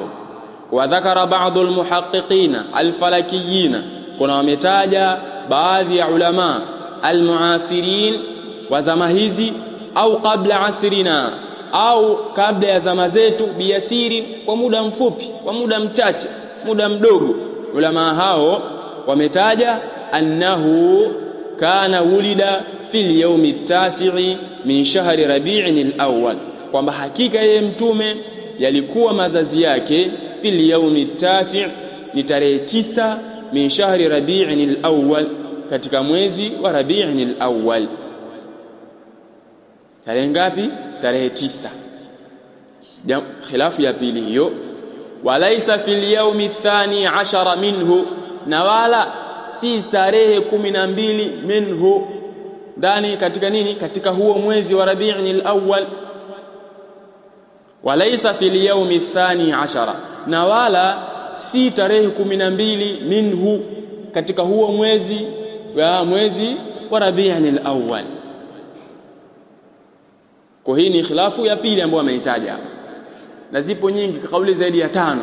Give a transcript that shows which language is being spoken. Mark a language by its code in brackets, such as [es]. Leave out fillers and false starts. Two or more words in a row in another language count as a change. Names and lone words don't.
[ar] وذكر بعض المحققين الفلكيين, [sw] kuna wametaja baadhi ya [ar] علماء المعاصرين [sw] wa zama hizi, [ar] أو قبل عصرنا, [sw] au kabla ya zama zetu, biyasiri, kwa muda mfupi, kwa muda mchache, muda mdogo. Ulama hao wametaja [ar] أنه كان ولد في اليوم التاسع من شهر ربيع الأول, [sw] kwamba hakika yeye mtume yalikuwa mazazi yake [ar] في اليوم التاسع', [sw] ni tarehe 9 [ar] من شهر ربيع الأول, [sw] katika mwezi wa rabi'in al-awwal. Tarehe ngapi? Tarehe 9. Khilafu ya pili hiyo. [ar] وليس في اليوم الثاني عشر منه, [sw] na wala si tarehe 12 minhu, ndani katika nini? Katika huo mwezi wa rabi'in al-awwal. [ar] وليس في اليوم الثاني عشر, [sw] na wala si tarehe 12 minhu, katika huo mwezi wa rabi'in al-awwal. Kwa hii ni khilafu ya pili ambayo ameitaja hapa, na zipo nyingi, kauli zaidi ya 5.